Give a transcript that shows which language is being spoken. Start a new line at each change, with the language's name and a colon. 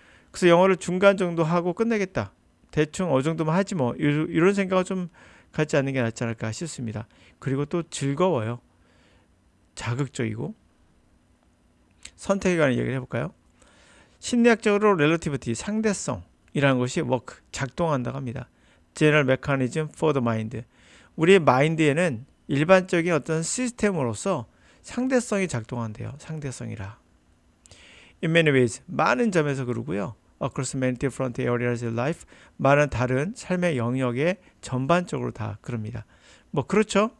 Korean: 그래서 영어를 중간 정도 하고 끝내겠다. 대충 어느 정도만 하지 뭐 이런 생각을 좀 갖지 않는 게 낫지 않을까 싶습니다. 그리고 또 즐거워요. 자극적이고. 선택에 관한 얘기를 해볼까요? 심리학적으로 relativity, 상대성이라는 것이 work, 작동한다고 합니다.
English: General mechanism for the mind.
Korean: 우리의 마인드에는 일반적인 어떤 시스템으로서 상대성이 작동한대요. 상대성이라.
English: In many ways,
Korean: 많은 점에서 그러고요.
English: Across many different areas of life,
Korean: 많은 다른 삶의 영역에 전반적으로 다 그럽니다. 뭐 그렇죠.